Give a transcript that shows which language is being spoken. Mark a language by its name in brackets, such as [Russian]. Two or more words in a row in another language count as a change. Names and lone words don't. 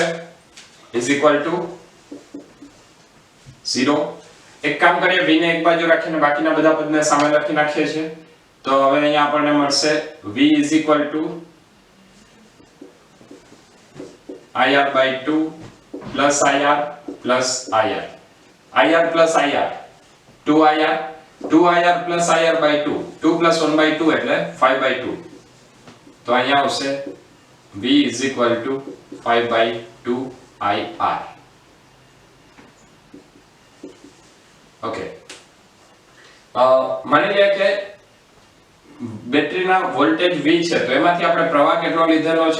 [English] is equal to 0. [Gujarati] એક કામ કરીએ, v ને એક બાજુ રાખીને બાકીના બધા પદને સામે લખી નાખીએ છીએ. તો હવે અહીંયા આપણને મળશે [English] v is equal to IR/2 plus IR plus IR. IR plus IR 2IR, 2IR plus IR/2, 2 plus 1/2 એટલે 5/2. [Gujarati] તો અહીંયા આવશે [English] v is equal to 5/2 IR. [Gujarati] ઓકે, માની લે કે બેટરીના વોલ્ટેજ V છે તો એમાંથી આપણે પ્રવાહ કેટલો લીધેલો છે?